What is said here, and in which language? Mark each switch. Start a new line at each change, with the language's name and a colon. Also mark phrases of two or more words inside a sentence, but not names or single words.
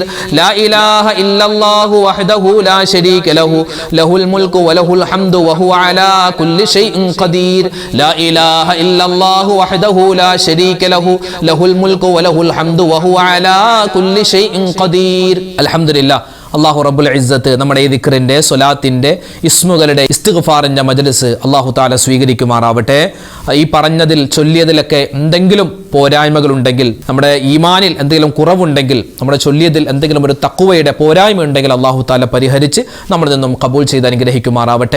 Arabic: لا إله إلا الله وحده لا شريك له له الملك وله الحمد وهو على كل شيء قدير لا إله إلا الله وحده لا شريك له له الملك وله الحمد وهو على كل شيء قدير الحمد لله الله رب العزة
Malayalam: നമ്മുടെ ഈ ദിക്റിന്റെ സ്വലാത്തിന്റെ ഇസ്മുകളുടെ ഇസ്തിഗ്ഫാറിന്റെ മജ്ലിസ്
Arabic: الله تعالى സ്വീകരിക്കുമാറാവട്ടെ.
Malayalam: ഈ പറഞ്ഞതിൽ ചൊല്ലിയതിലൊക്കെ എന്തെങ്കിലും പോരായ്മകൾ ഉണ്ടെങ്കിൽ, നമ്മുടെ ഈമാനിൽ എന്തെങ്കിലും കുറവുണ്ടെങ്കിൽ, നമ്മുടെ ചൊല്ലിയതിൽ എന്തെങ്കിലും ഒരു തഖ്വയുടെ പോരായ്മ ഉണ്ടെങ്കിൽ
Arabic: الله تعالى
Malayalam: പരിഹരിച്ച് നമ്മളിൽ നിന്നും കബൂൽ ചെയ്ത് അനുഗ്രഹിക്കുമാറാവട്ടെ.